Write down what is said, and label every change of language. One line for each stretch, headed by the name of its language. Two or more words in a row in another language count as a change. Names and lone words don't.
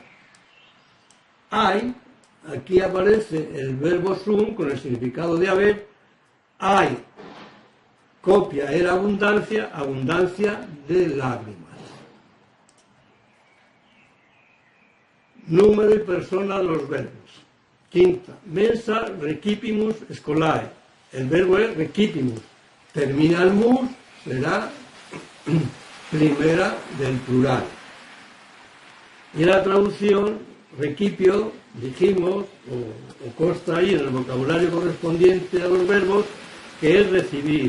Spanish: Hay, aquí aparece el verbo sum con el significado de haber, hay, copia era abundancia, abundancia de lágrimas. Número y persona de los verbos. Quinta,
Latin: mensa recipimus scolae.
Spanish: El verbo es recipimus. Termina el mus, será primera del plural. Y la traducción, recipio, dijimos, o consta ahí en el vocabulario correspondiente a los verbos, que es recibir.